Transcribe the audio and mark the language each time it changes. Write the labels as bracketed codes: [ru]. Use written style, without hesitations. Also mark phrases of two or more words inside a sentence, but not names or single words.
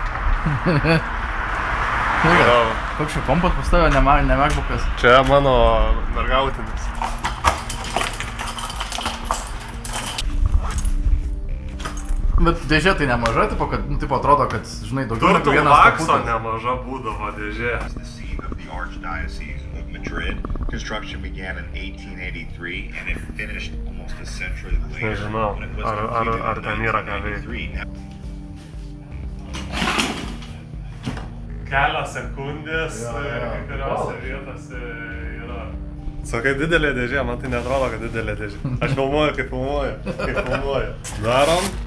[lt] Koks čia kompas pas tave, ne MacBookas? Čia mano mergautinis. Bet dėžė tai nemaža, tipo, kad, tipo, atrodo, kad, žinai, daugiau negu vienas Turtų kaputas. nemaža būdavo dėžė. [en] The seat of the Archdiocese of Madrid. Construction began in 1883 and it finished almost a century later. [lt] Nežinau, [en] when it was [lt] ar [en] completed [lt] ten [en] in [lt] yra ką [en] 1993. [lt] Kelios sekundės Jo, jo. kai kuriuose vietose yra. Sakai, didelė dėžė, man tai neatrodo, kad didelė dėžė. Aš filmuoju, kaip filmuoju. Darom.